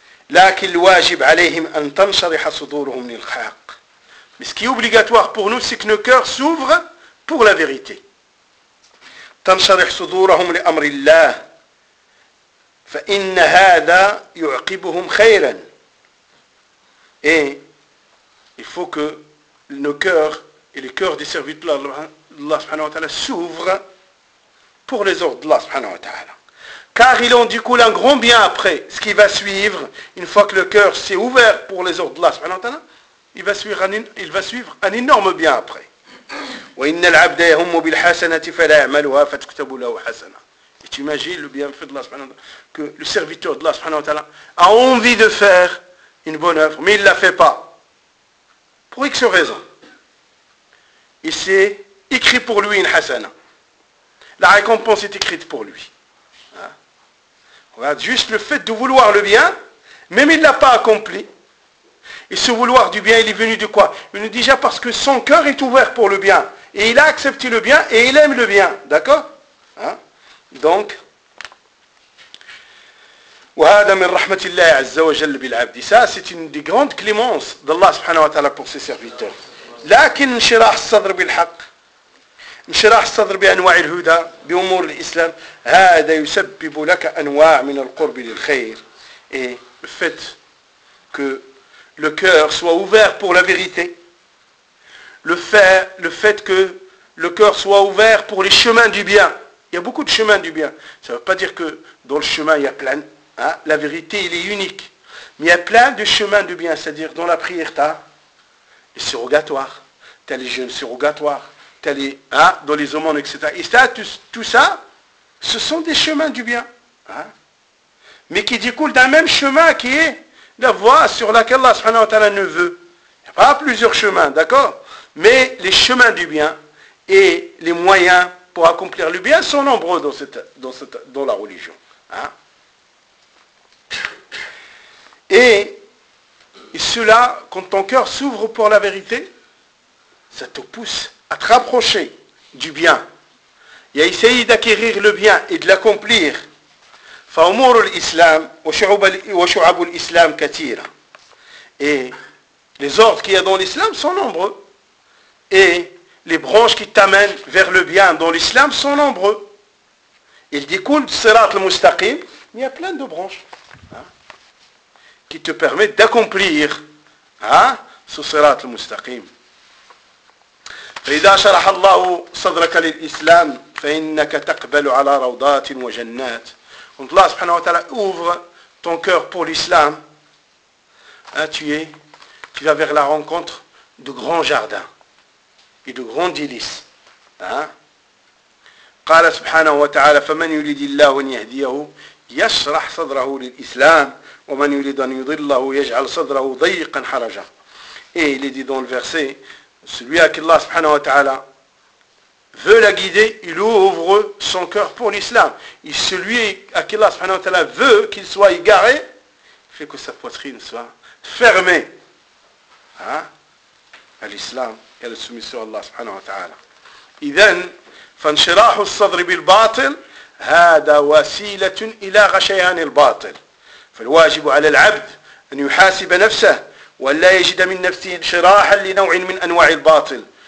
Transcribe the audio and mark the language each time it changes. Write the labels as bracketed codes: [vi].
[ar] لكن الواجب عليهم أن تنشرح صدورهم للحق. [fr] Mais ce qui est obligatoire pour nous, c'est que nos cœurs s'ouvrent pour la vérité. [ar] تنشرح صدورهم لأمر الله فإن هذا يعقبهم خيرا. [fr] Et il faut que nos cœurs et les cœurs des serviteurs d'Allah subhanahu wa ta'ala s'ouvrent pour les ordres d'Allah subhanahu wa ta'ala. Car ils ont du coup un grand bien après ce qui va suivre. Une fois que le cœur s'est ouvert pour les ordres d'Allah subhanahu wa ta'ala, il va suivre un énorme bien après. [ar] وإن العبد يهم بالحسنة فلا يعملها فتكتب له حسنة. [fr] Et tu imagines le bienfait de Allah subhanahu wa ta'ala, que le serviteur de Allah subhanahu wa ta'ala a envie de faire une bonne œuvre, mais il ne la fait pas. Pour X raison. Et c'est écrit pour lui une hasana. La récompense est écrite pour lui. Regarde, juste le fait de vouloir le bien, même il ne l'a pas accompli. Et ce vouloir du bien, il est venu de quoi? Il est venu déjà parce que son cœur est ouvert pour le bien. Et il a accepté le bien et il aime le bien. D'accord? Donc, [ar] وهذا من رحمة الله عز وجل بالعبد. [fr] Ça, c'est une des grandes clémences d'Allah subhanahu wa ta'ala pour ses serviteurs. [ar] لكن انشراح الصدر بالحق, انشراح الصدر بأنواع الهدى بأمور الإسلام, هذا يسبب لك أنواع من القرب للخير. [fr] Et le fait que le cœur soit ouvert pour la vérité, le fait que le cœur soit ouvert pour les chemins du bien, il y a beaucoup de chemins du bien, ça ne veut pas dire que dans le chemin il y a plein, hein, la vérité il est unique, mais il y a plein de chemins du bien, c'est-à-dire dans la prière t'as les surrogatoires, t'as les jeûnes surrogatoires, t'as les, hein, dans les aumônes, etc. Et ça, tout ça, ce sont des chemins du bien, hein, mais qui découlent d'un même chemin qui est la voie sur laquelle Allah subhanahu wa ta'ala ne veut. Il n'y a pas plusieurs chemins, d'accord ? Mais les chemins du bien et les moyens pour accomplir le bien sont nombreux dans la religion. Hein? Et cela, quand ton cœur s'ouvre pour la vérité, ça te pousse à te rapprocher du bien et à essayer d'acquérir le bien et de l'accomplir. [ar] فأمور الإسلام وشعب الإسلام كثيرة. [fr] Et les ordres qu'il y a dans l'islam sont nombreux. Et les branches qui t'amènent vers le bien dans l'islam sont nombreux. Il découle du sirat al-mustaqim, mais il y a plein de branches, hein, qui te permettent d'accomplir, hein, ce sirat al-mustaqim. [ar] فإذا شرح الله صدرك للإسلام فإنك تقبل على روضات وجنات. [fr] Donc Allah subhanahu wa ta'ala ouvre ton cœur pour l'islam. Hein, tu vas vers la rencontre de grands jardins et de grands délices. Hein? [ar] قال سبحانه وتعالى فمن يريد الله أن يهديه يشرح صدره للإسلام ومن يريد أن يضله يجعل صدره ضيقا حرجا. [fr] Et il est dit dans le verset, celui à qui Allah subhanahu wa ta'ala veut la guider, il ouvre son cœur pour l'islam. Et celui à qui Allah subhanahu wa ta'ala veut qu'il soit égaré, fait que sa poitrine soit fermée, hein, à l'islam et à la soumission à Allah subhanahu wa ta'ala. [ar] إذن فانشراح الصدر بالباطل هذا وسيلة إلى غشيان الباطل. فالواجب على العبد أن يحاسب نفسه ولا يجد من نفسه انشراحا لنوع من أنواع الباطل.